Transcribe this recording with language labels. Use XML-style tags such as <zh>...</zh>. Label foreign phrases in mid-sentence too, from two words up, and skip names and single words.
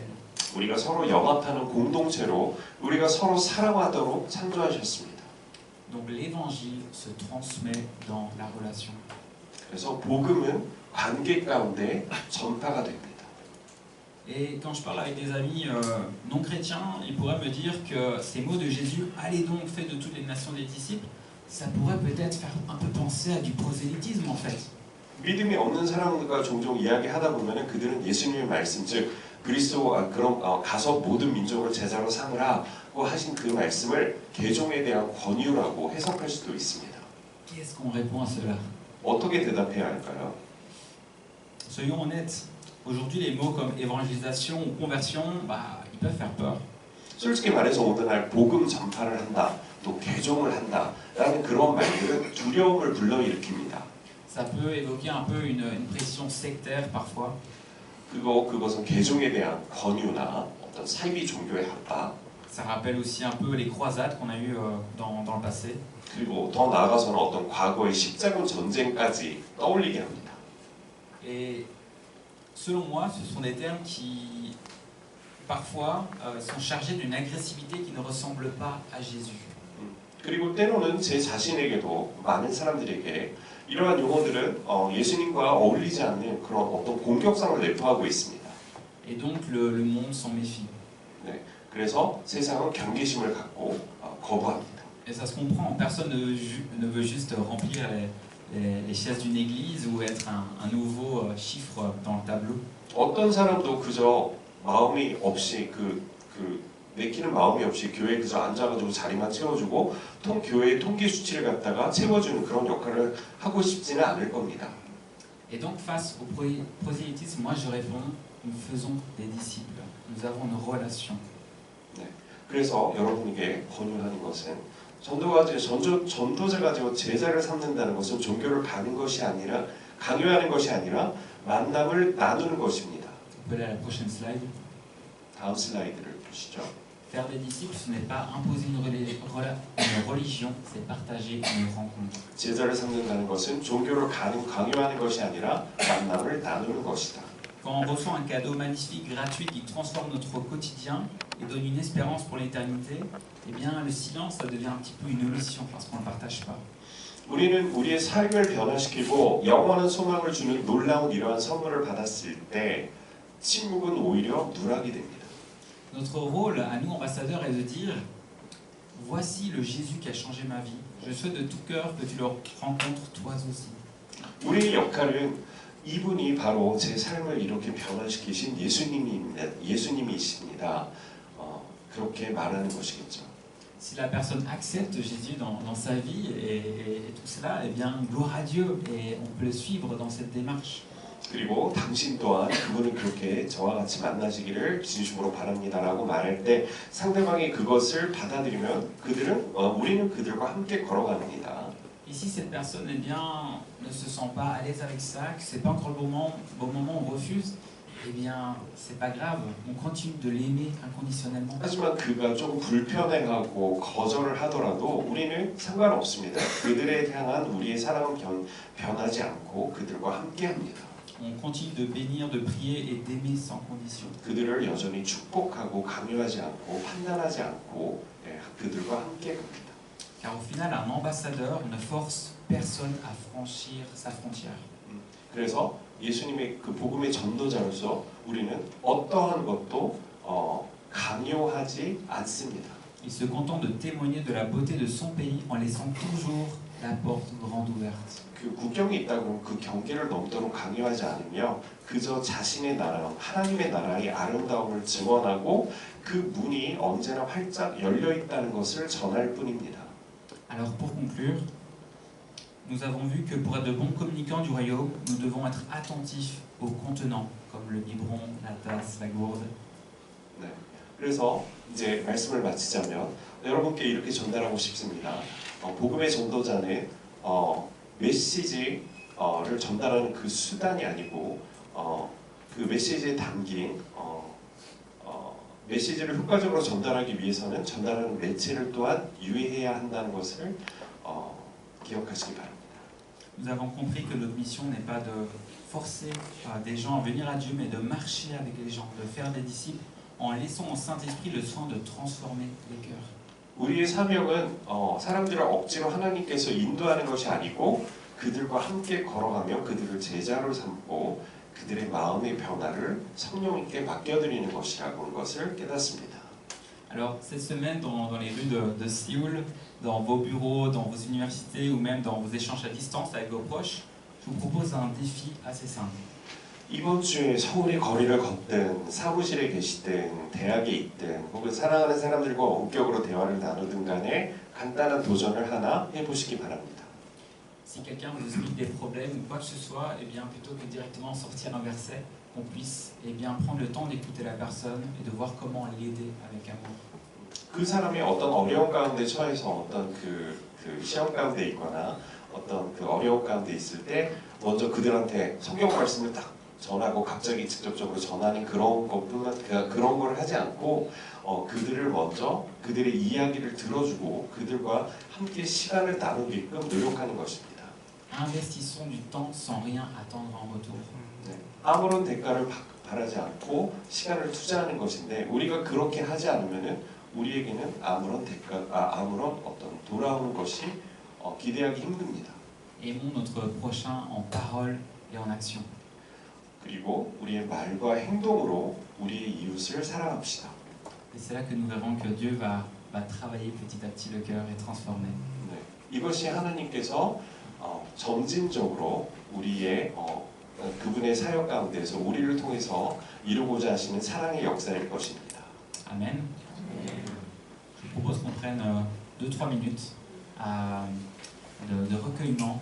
<ko>우리가 서로 영합하는 공동체로 우리가 서로 사랑하도록 창조하셨습니다.</ko> <fr>Donc l'évangile se transmet dans la relation.</fr> <ko>그래서 복음은 관계 가운데 전파가 됩니다.</ko> <fr>Et quand je parle avec des amis non chrétiens, ils pourraient me dire que ces mots de Jésus, allez donc, faites de toutes les nations des disciples, ça pourrait peut-être faire un peu penser à du prosélytisme en fait.</fr> <ko>믿음이 없는 사람들과 종종 이야기하다 보면은 그들은 예수님의 말씀, 즉 그리스도 가서 모든 민족을 제자로 삼으라고 하신 그 말씀을 개종에 대한 권유라고 해석할 수도 있습니다.</ko> <fr>Qu'est-ce qu'on répond à cela?</fr> <ko>어떻게 대답해야 할까요?</ko> <fr>Soyons honnêtes. Aujourd'hui, les mots comme évangélisation ou conversion, ils peuvent faire peur.</fr> <ko>솔직히 말해서 오늘날 복음 전파를 한다, 또 개종을 한다라는 그런 말들은 두려움을 불러일으킵니다.</ko> <fr>Ça peut évoquer un peu une pression sectaire parfois.</fr> <ko>그것은 개종에 대한 권유나 어떤 사이비 종교의 합파.</ko> <fr>Ça rappelle aussi un peu les croisades qu'on a eues dans le passé.</fr> <ko>그리고 더 나아가서는 어떤 과거의 십자군 전쟁까지 떠올리게 합니다.</ko> <fr>Et selon moi, ce sont des termes qui parfois sont chargés d'une agressivité qui ne ressemble pas à Jésus.</fr> <ko>그리고 때로는 제 자신에게도 많은 사람들에게 이러한 용어들은 예수님과 어울리지 않는 그런 어떤 공격성을 내포하고 있습니다.</ko> <fr>Et donc le monde s'en méfie.</fr> <ko>네, 그래서 세상은 경계심을 갖고 거부합니다.</ko> <fr>Et ça se comprend, personne ne veut juste remplir les chaises d'une église ou être un nouveau chiffre dans le tableau.</fr> <ko>어떤 사람도 그저 마음이 없이 내키는 마음이 없이 교회에 그저 앉아가지고 자리만 채워주고 교회의 통계 수치를 갖다가 채워주는 그런 역할을 하고 싶지는 않을 겁니다.</ko> <fr>Et donc face au prosélytisme, moi je réponds, nous faisons des disciples, nous avons une relation.</fr> <ko>네, 그래서 여러분에게 권유하는 것은 전도자가 되어 제자를 삼는다는 것은 종교를 가는 것이 아니라 강요하는 것이 아니라 만남을 나누는 것입니다.</ko> <fr>On peut aller à la prochaine slide.</fr> <ko>다음 슬라이드를 보시죠.</ko> <fr>Faire des disciples, ce n'est pas imposer une religion, c'est partager une rencontre.</fr> <ko>제자를 삼는다는 것은 종교를 강요하는 것이 아니라 만남을 나누는 것이다.</ko> <fr>Quand on reçoit un cadeau magnifique, gratuit, qui transforme notre quotidien et donne une espérance pour l'éternité, eh bien le silence, ça devient un petit peu une omission parce qu'on ne le partage pas.</fr> <ko>우리는 우리의 삶을 변화시키고 영원한 소망을 주는 놀라운 이러한 선물을 받았을 때 침묵은 오히려 누락이 됩니다.</ko> <fr>Notre rôle à nous, ambassadeurs, est de dire voici le Jésus qui a changé ma vie. Je souhaite de tout cœur que tu le rencontres toi aussi.</fr> <ko>우리의 역할은 이분이 바로 제 삶을 이렇게 변화시키신 예수님이십니다. 그렇게 말하는 것이겠죠.</ko> <fr>Si la personne accepte Jésus dans sa vie et tout cela, eh bien gloire à Dieu et on peut le suivre dans cette démarche.</fr> <ko>그리고 당신 또한 그분을 그렇게 저와 같이 만나시기를 진심으로 바랍니다라고 말할 때 상대방이 그것을 받아들이면 우리는 그들과 함께 걸어갑니다.</ko> <fr>Et si cette personne eh bien, ne se sent pas à l'aise avec ça, que c'est pas encore le bon moment, on refuse, eh bien c'est pas grave, on continue de l'aimer inconditionnellement.</fr> <ko>하지만 그가 조금 불편해하고 거절을 하더라도 우리는 상관없습니다. 그들에 향한 우리의 사랑은 변하지 않고 그들과 함께합니다.</ko> <fr>On continue de bénir, de prier et d'aimer sans condition.</fr> <ko>그들을 여전히 축복하고 강요하지 않고 판단하지 않고 그들과 함께 갑니다.</ko> <fr>Car au final, un ambassadeur ne force personne à franchir sa frontière.</fr> <ko>그래서 예수님의 그 복음의 전도자로서 우리는 어떠한 것도 강요하지 않습니다.</ko> <fr>Il se contente de témoigner de la beauté de son pays en laissant toujours la porte grande ouverte.</fr> <ko>그 국경이 있다고 그 경계를 넘도록 강요하지 않으며 그저 자신의 나라, 하나님의 나라의 아름다움을 증언하고 그 문이 언제나 활짝 열려 있다는 것을 전할 뿐입니다.</ko> <fr>Alors pour conclure, nous avons vu que pour être de bons communicants du royaume, nous devons être attentifs aux contenants, comme le biberon, la tasse, la gourde.</fr> <ko>네, 그래서 이제 말씀을 마치자면 여러분께 이렇게 전달하고 싶습니다. 복음의 전도자는 메시지를 전달하는 그 수단이 아니고 그 메시지에 담긴 메시지를 효과적으로 전달하기 위해서는 전달하는 매체를 또한 유의해야 한다는 것을 기억하시기 바랍니다.</ko> <fr>Nous avons compris que notre mission n'est pas de forcer des gens à venir à Dieu, mais de marcher avec les gens, de faire des disciples en laissant au Saint-Esprit le soin de transformer les cœurs.</fr> <ko>우리의 사명은 사람들을 억지로 하나님께서 인도하는 것이 아니고 그들과 함께 걸어가며 그들을 제자로 삼고 그들의 마음의 변화를 성령님께 맡겨드리는 것이라는 것을 깨닫습니다.</ko> <fr>Alors cette semaine dans les rues de Séoul, dans vos bureaux, dans vos universités ou même dans vos échanges à distance avec vos proches, je vous propose un défi assez simple.</fr> <ko>이번 주에 서울의 거리를 걷든 사무실에 계시든 대학에 있든 혹은 사랑하는 사람들과 원격으로 대화를 나누든 간에 간단한 도전을 하나 해보시기 바랍니다.</ko> <fr>Si quelqu'un vous explique des problèmes ou quoi que ce soit, eh bien plutôt que directement sortir un verset, qu'on puisse eh bien prendre le temps d'écouter la personne et de voir comment l'aider avec amour.</fr> <ko>그 사람이 어떤 어려운 가운데 처해서 어떤 그 시험 가운데 있거나 어떤 그 어려운 가운데 있을 때 먼저 그들한테 성경 말씀을 딱 전하고 갑자기 직접적으로 전하는 그런 걸 하지 않고 그들을 먼저 그들의 이야기를 들어주고 그들과 함께 시간을 나누게끔 노력하는 것입니다.</ko> <fr>Investissons du temps sans rien attendre en retour.</fr> <ko>네. 아무런 대가를 바라지 않고 시간을 투자하는 것인데 우리가 그렇게 하지 않으면은 우리에게는 아무런 아무런 어떤 돌아오는 것이 기대하기 힘듭니다.</ko> <fr>Aimons notre prochain en parole et en action.</fr> <ko>그리고 우리의 말과 행동으로 우리의 이웃을 사랑합시다.</ko> <fr>Et c'est là que nous verrons que Dieu va travailler petit à petit le cœur et transformer.</fr> <ko>네, 이것이 하나님께서 점진적으로 우리의 그분의 사역 가운데서 우리를 통해서 이루고자 하시는 사랑의 역사일 것입니다.</ko> <fr>Amen. Je vous propose qu'on prenne 2-3 minutes de recueillement.</fr>